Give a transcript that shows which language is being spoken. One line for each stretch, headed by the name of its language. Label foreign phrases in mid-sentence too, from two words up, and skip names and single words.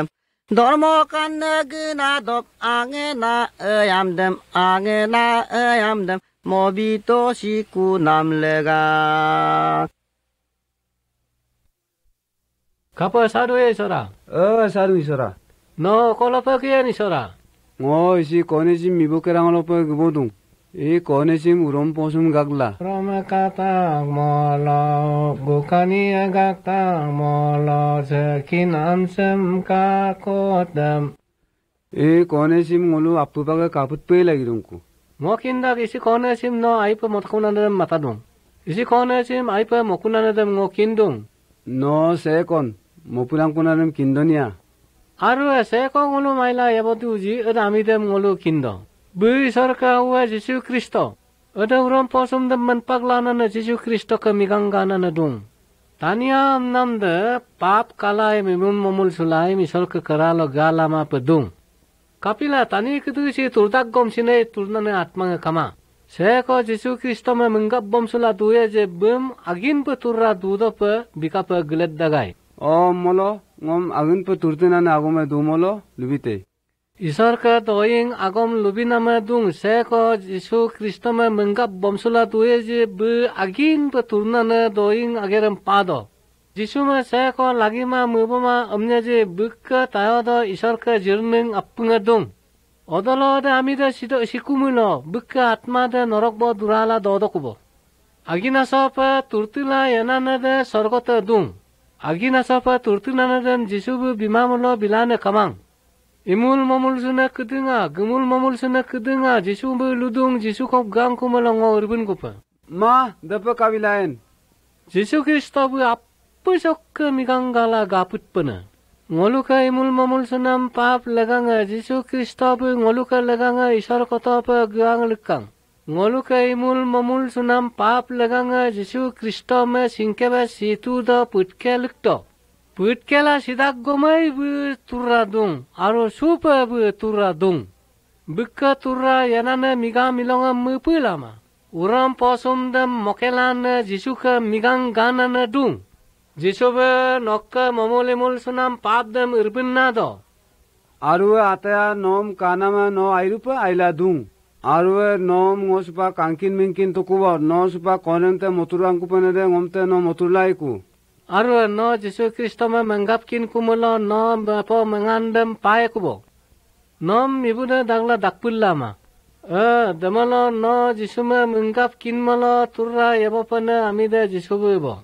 Adi: Dormo kanna gina dop angena ayamdem mobito siku namlega. Kapa sadu isora? Sadu isora. No kolopa kian isora? Ngo isi konesim mibukerang lopa gebodung. E konesim urom posum gagla. Roma kata molo gukani agakta molo sekin amsem kakodam. E konesim ngolu apupaga kaput pe lagi dongku. Mokindak isi konesim no aipa motkunanadam matadung. Isi konesim aipa mokunanadam ngokindung. No sekon mopulang kunanam kindonia. Aru sekon ngolu maila yabotu uji adamidam ngolu kindo. Bui sarka uwa Yesus Kristo. Ada uram posum dam manpaglana na Yesus Kristo kamigangana na dung. Tania amnam de pap kalai mimun momul sulai misal ke keralo galama pedung. Kapila tani ketu si turdak gom sine turnane atma kama. Seko Yesus Kristo me menggap bom sula duye je bum agin pe turra dudo pe bika pe geled dagai. O molo ngom agin pe turtinane agome du molo lubite. Isor ke doing agom lubina me dung seko Yesus Kristo me menggap bom sula duye je bu agin pe turnane doing agerem pado. Yesus me seko lagi ma mubama amnya je bukka tayo do isor ke jirning apunga dung. Odolo de amida sido sikumulo bukka atma de norokbo durala dodokubo. Agina sopa turtila yanana de sorgota dung. Agina sopa turtilana de Yesus bimamulo bilane kamang. Imul mamul suna kedunga, gemul mamul suna kedunga, Yesus beludung, Yesus kop gang kumalongo urbun kupa. Ma, dapa kabilain. Yesus Kristo bu apa sok ke miganggala gaput pena. Ngoluka imul mamul sunam pap leganga, Yesus Kristo bu ngoluka leganga isar kota pa gang lekang. Ngoluka imul mamul sunam pap leganga, Yesus Kristo me singkeba situ da putke lekto. Putkela sidak gomai bu turadung, aro supa bu turadung. Bukka turra yanana miga milonga mupulama. Uram posum dam mokelana Jisuka migang ganana dung. Jisuba nokka momolemul sunam pap dam irbinado. Arua ataya nom kanama no airupa aila dung. Arua nom ngosupa kankin minkin tukuwa no supa konente moturang kupanede ngomte no moturlaiku. Aru no Yesus Kristo me menggapkin kumulo no bapo mengandam pae kubo. Nom ibuda dagla dakpullama. Damalo no Yesus me menggapkin malo turra yabapana amida Yesus bo.